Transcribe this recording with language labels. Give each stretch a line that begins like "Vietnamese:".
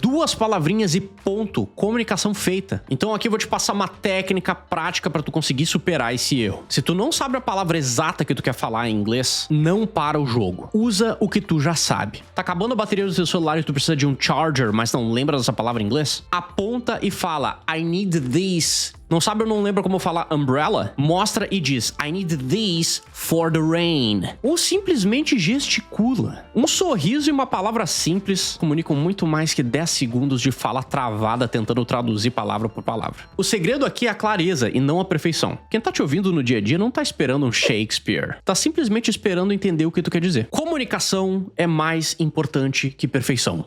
Portuguese: 2 palavrinhas e ponto. Comunicação feita. Então aqui eu vou te passar uma técnica prática pra tu conseguir superar esse erro. Se tu não sabe a palavra exata que tu quer falar em inglês, não para o jogo. Usa o que tu já sabe. Tá acabando a bateria do teu celular e tu precisa de um charger, mas não lembra dessa palavra em inglês? Aponta e fala
English: I need this.
Portuguese: Não sabe ou não lembra como falar umbrella? Mostra e diz
English: I need these for the rain.
Portuguese: Ou simplesmente gesticula. Um sorriso e uma palavra simples comunicam muito mais que 10 segundos de fala travada tentando traduzir palavra por palavra. O segredo aqui é a clareza e não a perfeição. Quem tá te ouvindo no dia a dia não tá esperando um Shakespeare. Tá simplesmente esperando entender o que tu quer dizer. Comunicação é mais importante que perfeição.